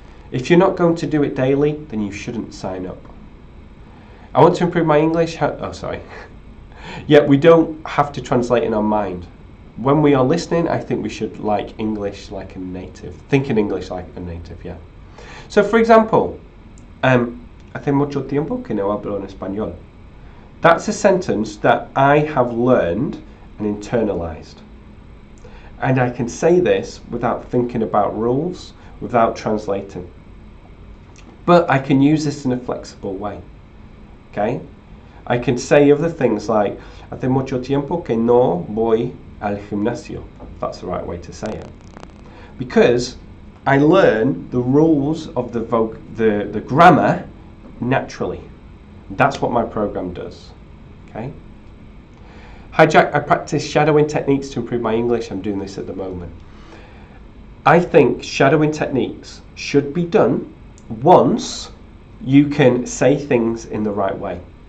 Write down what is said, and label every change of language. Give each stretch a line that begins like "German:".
English: If you're not going to do it daily, then you shouldn't sign up. I want to improve my English. Yeah, we don't have to translate in our mind. When we are listening, I think we should like English like a native. Think in English like a native, yeah. So for example,
Spanish: hace mucho tiempo que no hablo en español.
English: That's a sentence that I have learned and internalized. And I can say this without thinking about rules, without translating. But I can use this in a flexible way. Okay? I can say other things like,
Spanish: hace mucho tiempo que no voy al gimnasio.
English: That's the right way to say it. Because I learn the rules of the grammar naturally. That's what my program does. Okay? Hi Jack, I practice shadowing techniques to improve my English. I'm doing this at the moment. I think shadowing techniques should be done once you can say things in the right way.